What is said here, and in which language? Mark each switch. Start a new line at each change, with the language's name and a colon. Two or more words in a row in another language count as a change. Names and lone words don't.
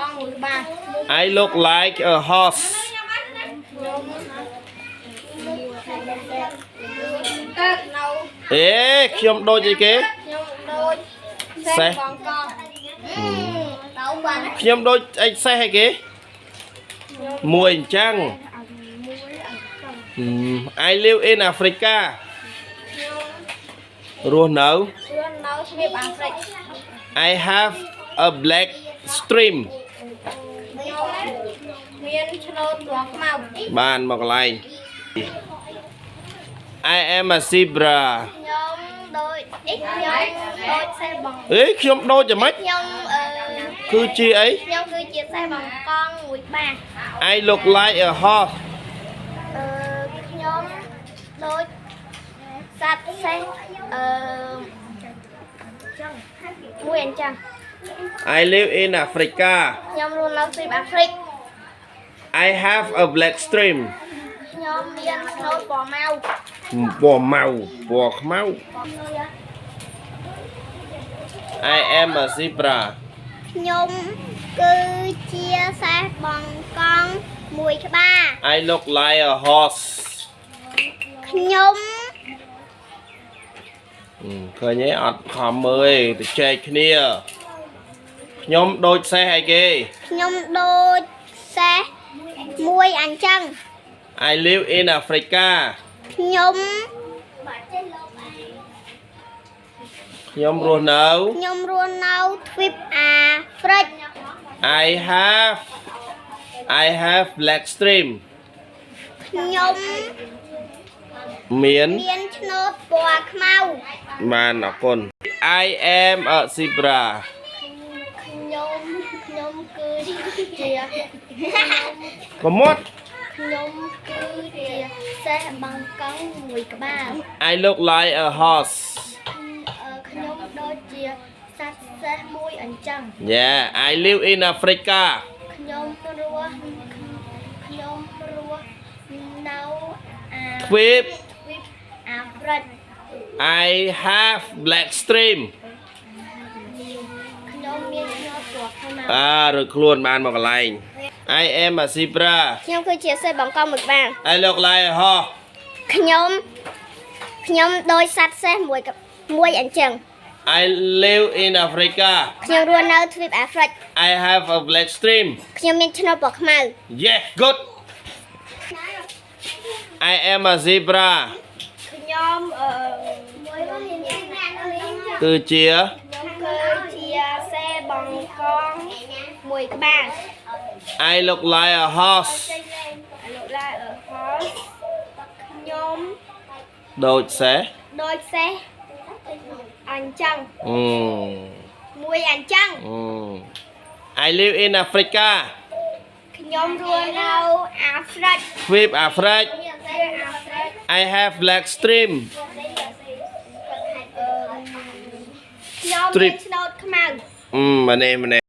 English: I look like a horse
Khmer: เอ๊ะខ្ញុំដូចអីគេសេះខ្ញុំដូចអីសេះអីគេមួយអញ្ចឹង
English: I live in Africa រស់នៅ I have a black stream
Khmer: បានមកកន្លែង
English: I am a zebra
Khmer: អេខ្ញុំដូចយ៉ាងម៉េចគឺជាអី
English: I look like a horse
Khmer: ដូចសត្វសេះមួយអញ្ចឹង
English: I live in Africa
Khmer: ខ្ញុំរស់នៅទ្វីបអាហ្វ្រិក
English: I have a black stream
Khmer: ខ្ញុំមានឆ្នូតពណ៌ម៉ៅ ពណ៌ម៉ៅពណ៌ខ្មៅ
English: I am a zebra
Khmer: ខ្ញុំគឺជាសេះបង្កង់មួយក្បាល
English: I look like a horse
Khmer: ខ្ញុំ ឃើញទេអត់ខំមើលទេទៅចែកគ្នាខ្ញុំដូចសេះអីគេ ខ្ញុំដូចសេះមួយអញ្ចឹង
English: I live in Africa
Khmer: ខ្ញុំ រស់នៅទ្វីបអាហ្វ្រិក
English: I have black stream
Khmer: ខ្ញុំ មាន ឆ្នូតពណ៌ខ្មៅ បានអរគុណ
English: I am a zebra
Khmer: ខ្ញុំគឺជា កុំមក ខ្ញុំគឺជាសេះបង្កង់មួយក្បាល
English: I look like a horse
Khmer: ខ្ញុំដូចជាសត្វសេះមួយអញ្ចឹង
English: Yeah I live in Africa
Khmer: ខ្ញុំរស់នៅ ទ្វីប អាហ្វ្រិក
English: I have black stream
Khmer: ខ្ញុំមានឆ្នូតពណ៌ខ្មៅ រួចខ្លួនបានមកកន្លែង
English: I am a zebra
Khmer: ខ្ញុំគឺជាសេះបង្កង់មួយក្បាល
English: I look like a horse
Khmer: ខ្ញុំដូចសត្វសេះមួយអញ្ចឹង
English: I live in Africa
Khmer: ខ្ញុំរស់នៅទ្វីបអាហ្វ្រិក
English: I have a black stream
Khmer: ខ្ញុំមានឆ្នូតពណ៌ខ្មៅ
English: Yes good I am a zebra
Khmer: ខ្ញុំ គឺជា សេះបង្កង់មួយក្បាល
English: I look like a horse
Khmer: ខ្ញុំ ដូចសេះ អញ្ចឹងមួយអញ្ចឹង
English: I live in Africa
Khmer: ខ្ញុំរស់នៅអាហ្វ្រិក ទ្វីបអាហ្វ្រិក
English: I have black stream
Khmer: ខ្ញុំមានឆ្នូតខ្មៅ ម្នេះ